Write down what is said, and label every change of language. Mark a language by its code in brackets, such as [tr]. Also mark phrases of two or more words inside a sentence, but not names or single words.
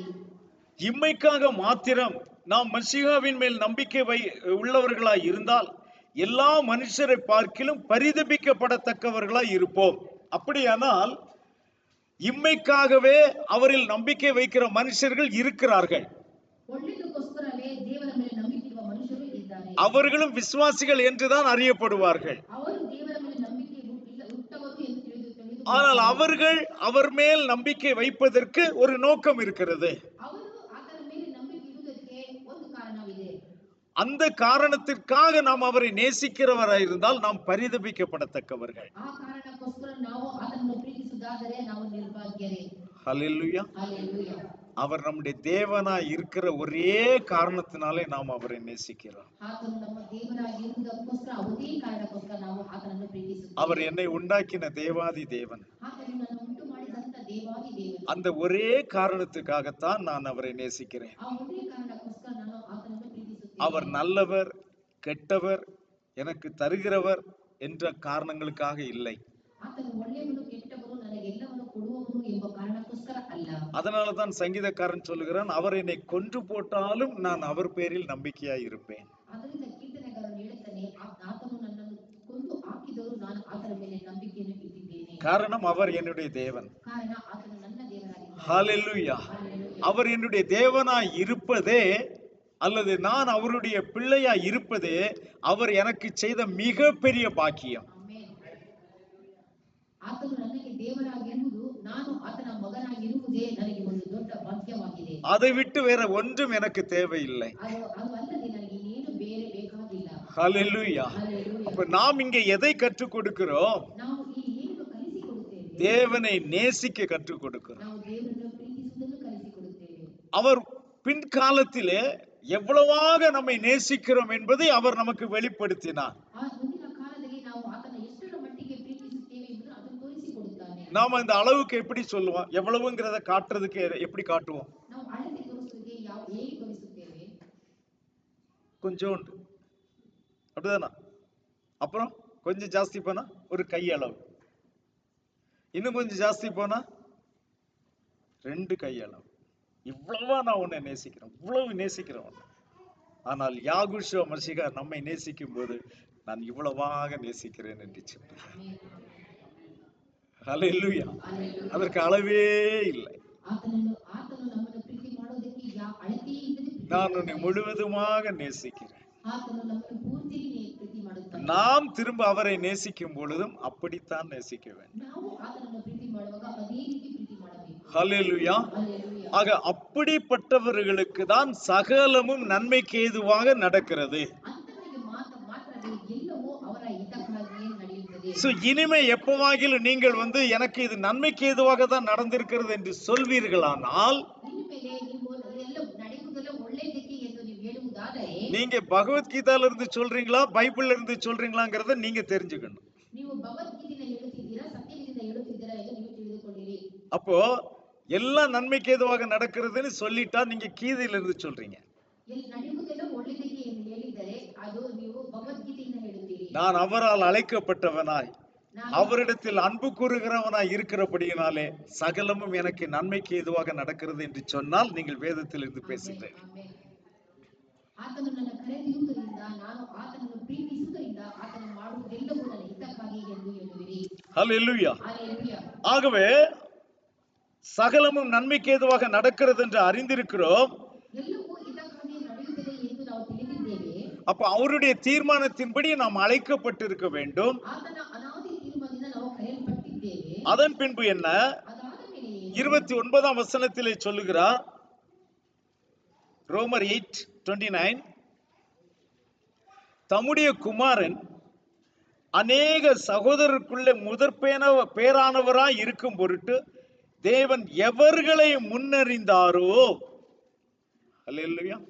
[ta] இம்மைக்காக மாத்திரம் நாம் மசிகாவின் மேல் நம்பிக்கை உள்ளவர்களாய் இருந்தால் எல்லா மனுஷரை பார்க்கிலும் பரிதபிக்கப்படத்தக்கவர்களாய் இருப்போம். அப்படியானால் இம்மைக்காகவே அவரில் நம்பிக்கை வைக்கிற மனுஷர்கள் இருக்கிறார்கள். [kn] ಒಳ್ಳೆಯದಕ್ಕೋಸ್ಕರವೇ ದೇವರ ಮೇಲೆ ನಂಬಿಕೆ ಇರುವ ಮನುಷ್ಯರು ಇದ್ದಾರೆ. [ta] அவர்களும் விசுவாசிகள் என்றுதான் அறியப்படுவார்கள். [kn] ಅವರು ದೇವರ ಮೇಲೆ ನಂಬಿಕೆ ಉಟ್ಟವರು ಎಂದು ತಿಳಿದು [ta] ஆனால் அவர்கள் அவர் மேல் நம்பிக்கை வைப்பதற்கு ஒரு நோக்கம் இருக்கிறது. [kn] ಅವರು ಆತನ ಮೇಲೆ ನಂಬಿಕೆ ಇಡುವುದಕ್ಕೆ ಒಂದು ಕಾರಣವಿದೆ. [ta] அந்த காரணத்திற்காக நாம் அவரை நேசிக்கிறவராய் இருந்தால் நாம் பரிதபிக்கப்படத்தக்கவர்கள். [kn] ಆ ಕಾರಣಕ್ಕೋಸ್ಕರ ನಾವು ಆತನನ್ನು ಪ್ರೀತಿಸುವುದಾದರೆ ನಾವು ನಿರ್ಭಾಗ್ಯರೇ. [ta] ஹல்லேலூயா. [kn] ಹಲ್ಲೆಲೂಯಾ. [ta] அவர் நம்முடைய தேவனாய் இருக்கிற ஒரே காரணத்தினாலே நாம் அவரை நேசிக்கிறோம். [kn] ಆತನು ನಮ್ಮ ದೇವರಾಗಿ ಇರುವುದಕ್ಕೋಸ್ಕರ ಅದೇ ಕಾರಣಕ್ಕೋಸ್ಕರ ನಾವು ಆತನನ್ನು ಪ್ರೀತಿಸುತ್ತೇವೆ. [ta] அவர் என்னை உண்டாக்கின தேவாதி தேவன். [kn] ಆತನು ನನ್ನನ್ನು ಉಂಟು ಮಾಡಿದಂತ ದೇವಾದಿ ದೇವನು. [ta] அந்த ஒரே காரணத்துக்காகத்தான் நான் அவரை நேசிக்கிறேன். [kn] ಆ ಒಂದೇ ಕಾರಣಕ್ಕೋಸ್ಕರ ನಾನು ಆತನನ್ನು ಪ್ರೀತಿಸುತ್ತೇನೆ. [ta] அவர் நல்லவர், கெட்டவர், எனக்கு தருகிறவர் என்ற காரணங்களுக்காக இல்லை. [kn] ಆತನು ಒಳ್ಳೆಯವನು ಕೆಟ್ಟವನು ನನಗೆಲ್ಲವನ್ನು ಕೊಡುವವನು ಎಂಬ ಕಾರಣಕ್ಕೋಸ್ಕರ ಅಲ್ಲ. [ta] அதனால தான் சங்கீதக்காரன் சொல்லுகிறான், அவர் என்னை கொன்று போட்டாலும் நான் அவர் பேரில் நம்பிக்கையாய் இருப்பேன். [kn] ಅದರಿಂದ ಕೀರ್ತನೆಗಾರನು ಹೇಳುತ್ತಾನೆ, ಆತನು ನನ್ನನ್ನು ಕೊಂದು ಹಾಕಿದವರು ನಾನು ಆತನ ಮೇಲೆ ನಂಬಿಕೆಯನ್ನು ಇಟ್ಟಿದ್ದೇನೆ. [ta] காரணம் அவர் என்னுடைய தேவன். [kn] ಕಾರಣ ಆತನು ನನ್ನ ದೇವರಾಗಿದ್ದಾನೆ. [ta] ஹல்லேலூயா. [kn] ಹಲ್ಲೆಲೂಯಾ. [ta] அவர் என்னுடைய தேவனாய் இருப்பதே அல்லது நான் அவருடைய பிள்ளையாய் இருப்பதே அவர் எனக்கு செய்த மிகப்பெரிய பாக்கியம். [kn] ಆಮೆನ್. ಆತನು ನನಗೆ ದೇವರಾಗಿರುವುದು, ನಾನು ಆತನ ಮಗನಾಗಿರುವುದೇ ನನಗೆ ಒಂದು ದೊಡ್ಡ ಭಾಗ್ಯವಾಗಿದೆ. [ta] அதை விட்டு வேற ஒன்றும் எனக்கு தேவையில்லை. [kn] ಅದು ಅಲ್ಲದೆ ನನಗೆ ಇನ್ನೇನು ಬೇರೆ ಬೇಕಾಗಿಲ್ಲ. [ta] ஹalleluya. [kn] Hallelujah. [ta] அப்ப நாம் இங்க எதை கற்றுக் கொடுக்கிறோம்? [kn] ನಾವು ಇಲ್ಲಿ ಏನು ಕಲಿಸಿಕೊಡುತ್ತೇವೆ? [ta] தேவனை நேசிக்க கற்றுக் கொடுக்கிறோம். [kn] ನಾವು ದೇವರನ್ನು ಪ್ರೀತಿಸುವುದನ್ನು ಕಲಿಸಿಕೊಡುತ್ತೇವೆ. [ta] அவர் பின்காலத்திலே எவ்வளவாக நம்மை நேசிக்கிறோம் என்பதை அவர் நமக்கு வெளிப்படுத்தினார். [kn] ಆ ಮುಂದಿನ ಕಾಲದಲ್ಲಿ ನಾವು ಆತನ ಎಷ್ಟರ ಮಟ್ಟಿಗೆ ಪ್ರೀತಿಸುತ್ತೇವೆ ಎಂಬುದನ್ನು ಆತನು ತೋರಿಸಿಕೊಡುತ್ತಾನೆ. [ta] நாம இந்த அளவுக்கு எப்படி சொல்லுவோம்? எவ்வளவுங்கிறத காட்டுறதுக்கு எப்படி காட்டுவோம்? [kn] ನಾವು ಅಳತೆ ತೋರಿಸುವುದಕ್ಕೆ ಹೇಗೆ ತೋರಿಸುತ್ತೇವೆ? [ta] கொஞ்சோண்டு, அப்படிதானா? அப்புறம் கொஞ்சம் ஜாஸ்தி போனா ஒரு கை அளவு, இன்னும் கொஞ்சம் ஜாஸ்தி போனா 2 கை அளவு. இவ்வளவா நான் உன்னை நேசிக்கிறேன், இவ்வளவு நேசிக்கிறேன் உன்னை. ஆனால் யாகுஷுவ மசிகா நம்மை நேசிக்கும் போது நான் இவ்வளவாக நேசிக்கிறேன் என்று சொன்னார். ஹல்லேலூயா. [kn] Hallelujah. [ta] அதற்கு அளவே இல்லை. [kn] ಆತನು ನಮ್ಮನ್ನು ಪ್ರೀತಿ ಮಾಡೋದಕ್ಕೆ ಅಳತೆಯೇ ಇಲ್ಲದೆ ಪ್ರೀತಿ [ta] நான் உன்னை முழுவதுமாக நேசிக்கிறேன். [kn] ಆತನು ನಮ್ಮನ್ನು ಪೂರ್ತಿಯಾಗಿ ಪ್ರೀತಿ ಮಾಡುತ್ತಾನೆ. [ta] நாம் திரும்ப அவரை நேசிக்கும் பொழுதும் அப்படித்தான் நேசிக்க வேண்டும். [kn] ನಾವು ಆತನನ್ನು ಪ್ರೀತಿ ಮಾಡುವಾಗ ಅದೇ ರೀತಿ ಪ್ರೀತಿ ಮಾಡಬೇಕು. [ta] ஹல்லேலூயா. [kn] Hallelujah. [ta] ஆக அப்படிப்பட்டவர்களுக்கு தான் சகலமும் நன்மைக்கு ஏதுவாக நடக்கிறது. [kn] ಅಂತವರಿಗೆ ಮಾತ್ರವೇ ಎಲ್ಲವೂ ಅವರ ಹಿತಕ್ಕಾಗಿಯೇ ನಡೆಯುತ್ತದೆ. [ta] சோ இனிமே எப்பவாகிலும் நீங்கள் எனக்கு இது நன்மைக்கு ஏதுவாக தான் நடந்திருக்கிறது என்று சொல்வீர்களானால், [kn] ಇನ್ಮೇಲೆ ನೀವು ಎಲ್ಲ ನಡೆಯುವುದೆಲ್ಲ ಒಳ್ಳೆಯದಕ್ಕೆ ಎಂದು ನೀವು ಹೇಳುವುದಾದರೆ, [ta] நீங்க பகவத்கீதால இருந்து சொல்றீங்களா பைபிள்ல இருந்து சொல்றீங்களாங்கிறத நீங்க தெரிஞ்சுக்கணும். [kn] ನೀವು ಭಗವದ್ಗೀತೆಯನ್ನು ಹೇಳುತ್ತಿದ್ದೀರಾ ಸತ್ಯವೇದದಿಂದ ಹೇಳುತ್ತಿದ್ದೀರಾ ಎಂದು ನೀವು ತಿಳಿದುಕೊಳ್ಳಿರಿ. [ta] அப்போ எல்லாம் நன்மைக்கு ஏதுவாக நடக்கிறதுன்னு சொல்லிட்டா நீங்க கீதையில இருந்து சொல்றீங்க. [kn] ನಡೆಯುವುದೆಲ್ಲ ಒಳ್ಳೆಯದಕ್ಕೆ ಎಂದು ಹೇಳಿದರೆ ಅದು ನೀವು ಭಗವದ್ಗೀತೆಯಿಂದ ಹೇಳುತ್ತೀರಿ. [ta] நான் அவரால் அழைக்கப்பட்டவனாய் அவரிடத்தில் அன்பு கூறுகிறவனாய் இருக்கிறபடியினாலே சகலமும் எனக்கு நன்மைக்கு ஏதுவாக நடக்கிறது என்று சொன்னால் நீங்கள் வேதத்தில் இருந்து பேசுகிறீர்கள். [kn] ಆಮೆನ್. ಆತನು ನನ್ನ ಕರೆದಿರುವುದರಿಂದ ನಾನು ಆತನನ್ನು ಪ್ರೀತಿಸುವುದರಿಂದ ಆತನು ಮಾಡುವುದೆಲ್ಲವೂ ನನ್ನ ಹಿತಕ್ಕಾಗಿ ಎಂದು ಹೇಳುವಿರಿ. [ta] ஹல்லேலூயா. [kn] Hallelujah. [ta] ஆகவே சகலமும் நன்மைக்கு ஏதுவாக நடக்கிறது என்று அறிந்திருக்கிறோம். [kn] ಎಲ್ಲವೂ ಹಿತಕ್ಕಾಗಿ ನಡೆಯುತ್ತದೆ ಎಂದು ನಾವು ತಿಳಿದಿದ್ದೇವೆ. [ta] அப்ப அவருடைய தீர்மானத்தின்படி நாம் அழைக்கப்பட்டிருக்க வேண்டும். [kn] ಆತನ ಅನಾದಿ ತೀರ್ಮಾನದಿಂದ ನಾವು ಕರೆಯಲ್ಪಟ್ಟಿದ್ದೇವೆ. [ta] அதன் பின்பு என்ன? [kn] ಅದಾದ ಮೇಲೆ [ta] 29ஆம் வசனத்திலே சொல்லுகிறார், ரோமர் 8:29, தம்முடைய குமாரன் அநேக சகோதரருக்குள்ளே பேரானவராய் இருக்கும் பொருட்டு தேவன் எவர்களை முன்னறிந்தாரோ, அல்லேலூயா,